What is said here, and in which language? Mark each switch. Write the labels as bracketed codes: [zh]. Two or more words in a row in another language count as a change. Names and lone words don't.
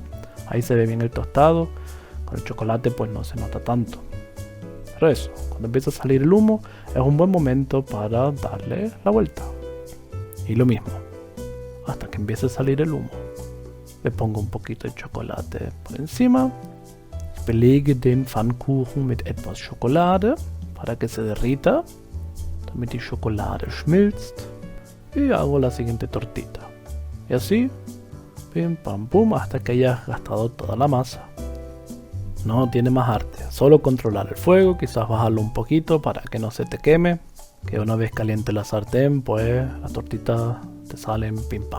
[es] Ahí se ve bien el tostado. Con el chocolate pues no se nota tanto. Pero eso, cuando empieza a salir el humo, es un buen momento para darle la vuelta. Y lo mismo, hasta que empiece a salir el humo, le pongo un poquito de chocolate por encima. [de] Belege den Pfannkuchen mit etwas Schokolade, [es] para que se derrita, [de] damit die Schokolade schmilzt. [es] Y hago la siguiente tortita. Y así, pim pam pum, hasta que hayas gastado toda la masa. No tiene más arte, solo controlar el fuego, quizás bajarlo un poquito para que no se te queme. Que una vez caliente la sartén, pues las tortitas te salen pim pam.